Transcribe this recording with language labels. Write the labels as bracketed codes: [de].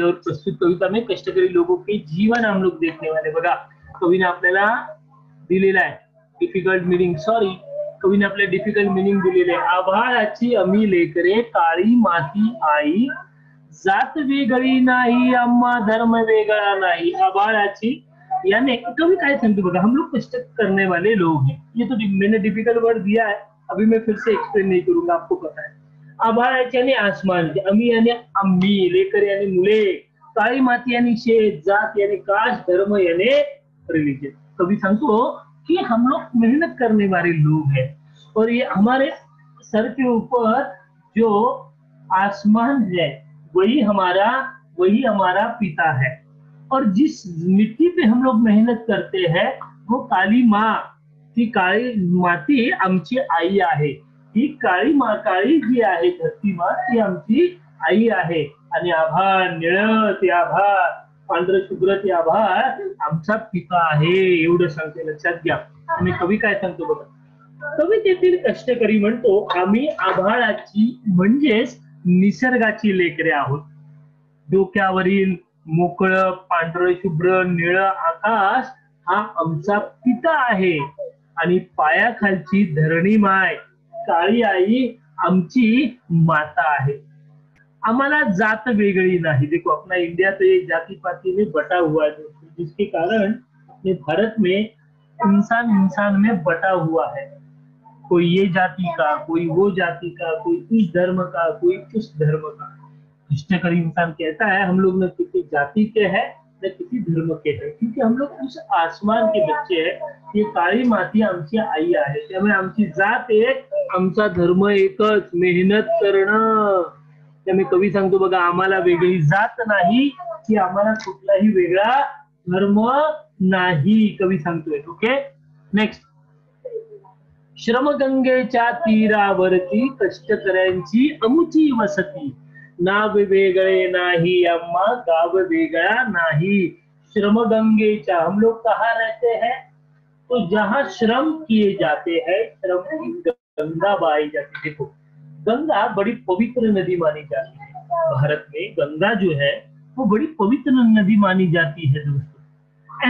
[hi] और प्रस्तुत कविता में कष्टकरी लोगों के जीवन हम लोग देखने वाले। [mr] बघा कवीने आपल्याला दिलेला आहे डिफिकल्ट मिनिंग, सॉरी कवीने आपल्याला डिफिकल्ट मिनिंग दिलेले आहे। आभाळाची आम्ही लेकरे काळी माती आई, जात वेगळी नाही आम्हा धर्म वेगळा नाही। आभाळाची यानी कभी काय सांगते बघा, [hi] हम लोग कष्ट करने वाले लोग हैं, ये तो मैंने डिफिकल्ट वर्ड दिया है, अभी मैं फिर से एक्सप्लेन नहीं करूंगा, आपको पता है। आभाळाची यानी आसमान, अमी यानी आम्ही, लेकर यानी मुले, काळी माती यानी शेत, जात यानी काश, धर्म यानी रिलीजन। कभी सांगतो कि हम लोग मेहनत करने वाले लोग हैं और ये हमारे सर के ऊपर जो आसमान है वही हमारा पिता है, और जिस मिट्टी पे हम लोग मेहनत करते हैं वो काली माँ, [mr] ती काळी माती आमची आई आहे, [hi] ही काळी जी आहे धरती माँ ती आमची आई आहे। [mr] आणि आभाळ निळं ते आभाळ, पांढरं शुभ्र ते आभाळ आमचा पिता आहे, एवढं सांगते, लक्षात घ्या। आणि कवी काय सांगतो बघा, कवितेतील कष्टकरी म्हणतो आम्ही आभाळाची म्हणजेच निसर्गाची लेकरे आहोत। डोक्यावरील मोकळं पांढरं शुभ्र निळं आकाश हा आमचा पिता आहे, आणि पायाखालची धरणी माय काळी आई आमची माता आहे। [hi] हमारा जात वेगड़ी नहीं। देखो अपना इंडिया तो ये जाति पाति में बटा हुआ है, जिसके कारण अपने भारत में इंसान इंसान में बटा हुआ है, कोई ये जाति का, कोई वो जाति का, कोई इस धर्म का, कोई उस धर्म का। कष्टकरी इंसान कहता है हम लोग न किसी जाति के हैं न किसी धर्म के हैं, क्योंकि हम लोग उस आसमान के बच्चे हैं। [mr] ये काळी माती आमची आई आहे, त्यामुळे आमची जात एक, आमचा धर्म एकच, मेहनत करणं। त्यामुळे कवी सांगतो बघा, आम्हाला वेगळी जात नाही की आम्हाला कुठलाही वेगळा धर्म नाही, कवी सांगतोय। ओके नेक्स्ट, श्रमगंगेच्या तीरावरती कष्टकऱ्यांची अमुची वसती, नाव वेगळे नाही अम्मा गाव वेगळा नाही। श्रमगंगेच्या, [hi] हम लोग कहाँ रहते हैं, तो जहाँ श्रम किए जाते हैं, श्रम की गंगा बहाई जाती। देखो गंगा बड़ी पवित्र नदी मानी जाती है, भारत में गंगा जो है वो बड़ी पवित्र नदी मानी जाती है दोस्तों।